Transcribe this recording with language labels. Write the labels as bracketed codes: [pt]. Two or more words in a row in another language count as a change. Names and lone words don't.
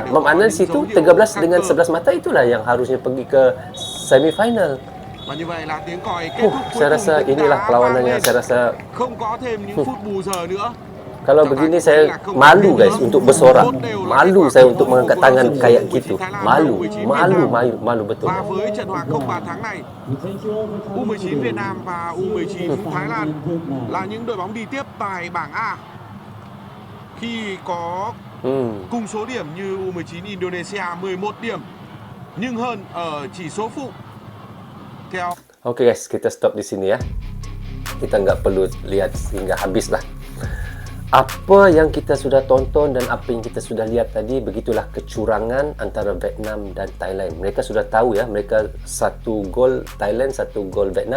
[ms] Bermakna di situ 13 dengan 11 mata itulah yang harusnya pergi ke semifinal. Saya rasa inilah perlawanannya. Saya rasa kalau begini saya malu guys untuk bersorak. Malu saya untuk mengangkat tangan kayak gitu. Malu betul. [vi] Và với trận hòa không bàn thắng này, U19 Việt Nam và U19 Thái Lan là những đội bóng đi tiếp tại bảng A. Khi có cùng số điểm như U19 Indonesia 11 điểm, nhưng hơn ở chỉ số phụ. Theo [ms] Oke guys, kita stop di sini ya. Kita nggak perlu lihat hingga habis lah. Apa yang kita sudah tonton dan apa yang kita sudah lihat tadi, begitulah kecurangan antara Vietnam dan Thailand. Mereka sudah tahu ya, mereka 1 gol Thailand, 1 gol Vietnam.